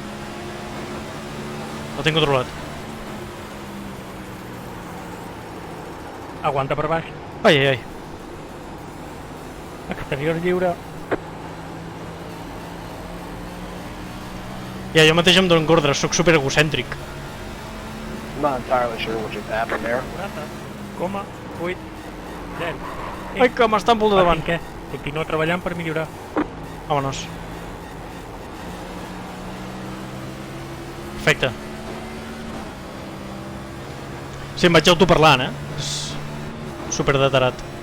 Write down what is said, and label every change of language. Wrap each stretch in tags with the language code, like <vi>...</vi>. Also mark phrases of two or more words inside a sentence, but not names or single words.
<ca>Ho tinc controlat. Aguanta per baix. Ai, ai, ai. Exterior lliure. Ja, jo mateix em dono ordre, sóc super egocèntric.</ca> <en>I'm not entirely sure what just happened there.</en> <ca>40,8 0. Ai, que m'està en punt de davant. Què? Continua treballant per millorar. Vámonos. Perfecte. Sí, em vaig autoparlant, És super deterat.</ca>